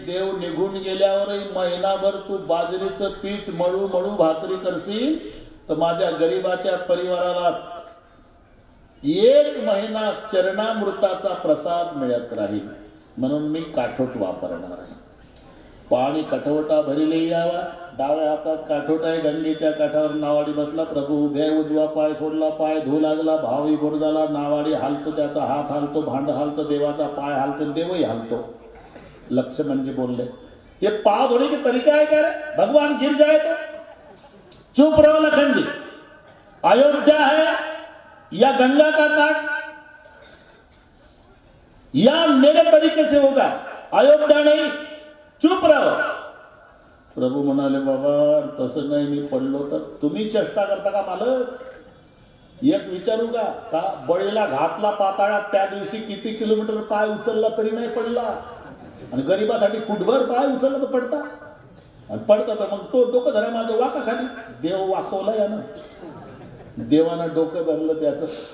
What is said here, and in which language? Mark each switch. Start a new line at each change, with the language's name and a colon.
Marathi: देव निघून गेल्यावरही महिनाभर तू बाजरीचं पीठ मळू मळू भाकरी करशील तर माझ्या गरीबाच्या परिवाराला 1 महिना चरणामृताचा प्रसाद मिळत राहील, म्हणून मी काठोट वापरणार आहे। पाणी कठवटा भरिले यावा, डाव्या हातात काठोट आहे, गंगेच्या काठावर नावाडी बसला, प्रभू उभे उजवा पाय सोडला, पाय धुऊ लागला, भावी बोर झाला, नावाडी हालतो, त्याचा हात हालतो, भांड हालतो, देवाचा पाय हालतो, देवही हालतो। लक्ष्मण जी बोलले
Hindi: ये पाव धोने के तरीका है क्या रे, भगवान गिर जाए तो? चुप रहो लखन जी, अयोध्या है या गंगा का काट, या मेरे तरीके से होगा, अयोध्या नहीं, चुप रहो।
Marathi: प्रभू म्हणाले बाबा तसं नाही, मी पडलो तर तुम्ही चेष्टा करता का मालक? एक विचारू का बळीला घातला पाताळात, त्या दिवशी किती किलोमीटर पाय उचलला तरी नाही पडला, आणि गरीबासाठी फुटभर पाय उचलला तर पडता, आणि पडता तर मग तो डोकं धरा माझं वाका खाली, देव वाकवला यानं, देवानं डोकं धरलं त्याचं।